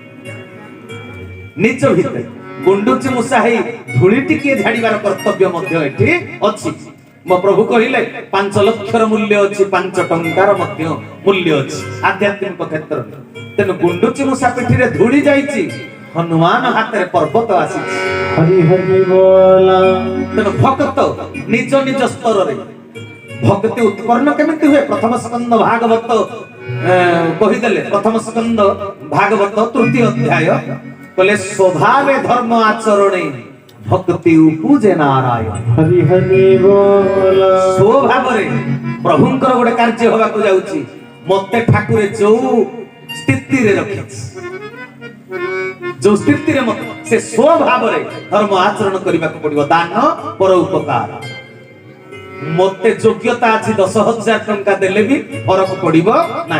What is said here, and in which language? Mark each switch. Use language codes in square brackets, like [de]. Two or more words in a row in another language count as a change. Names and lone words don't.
[or] ନିଜ ଭିତର ଗୁଣ୍ଡୁଚି ମୁଷାହି ଧୂଳି ଟିକେ ଝାଡ଼ିବାର କର୍ତ୍ତବ୍ୟ ମଧ୍ୟ ଏଠି ଅଛି। ମୋ ପ୍ରଭୁ କହିଲେ 5 ଲାଖ ମୂଲ୍ୟ ଅଛି 5 ଟଙ୍କାର ମଧ୍ୟ ମୂଲ୍ୟ ଅଛି ଆଧ୍ୟାତ୍ମିକ କ୍ଷେତ୍ର। ତେଣୁ ଗୁଣ୍ଡୁଚି ମୁଷା ପିଠି ରେ ଧୂଳି ଯାଇଛି ହନୁମାନ ହାତ ରେ ପର୍ବତ ଆସିଛି। ହରି ହରି ବୋଲ। ତେଣୁ ଭକ୍ତ ନିଜ ନିଜ ସ୍ତର ରେ ଭକ୍ତି ଉତ୍ପନ୍ନ କେମିତି ହୁଏ ପ୍ରଥମ ସ୍କନ୍ଧ ଭାଗବତ କହିଦେଲେ ପ୍ରଥମ ସ୍କନ୍ଧ ଭାଗବତ ତୃତୀୟ ଅଧ୍ୟାୟ କଲେ ସ୍ୱଭାବେ ଧର୍ମ ଆଚରଣେ ଭକ୍ତି ଉପୁଜେ ନାରାୟଣ। ହରି ହରି ବୋଲ। ସ୍ୱଭାବ ରେ ପ୍ରଭୁଙ୍କର ଗୋଟେ କାର୍ଯ୍ୟ ହେବା କୁ ଯାଉଛି ମତେ ଠାକୁରେ ଯୋ ସ୍ଥିତି ରେ ରଖିଛି ଯୋ ସ୍ଥିତି ରେ ମତେ ସେ ସ୍ୱଭାବ ରେ ଧର୍ମ ଆଚରଣ କରିବା କୁ ପଡ଼ିବ ଦାନ ପର ଉପକାର ମତେ ଯୋଗ୍ୟତା ଅଛି 10,000 ଟଙ୍କା ଦେଲେ ଭି ଫରକ ପଡ଼ିବ ନାହିଁ।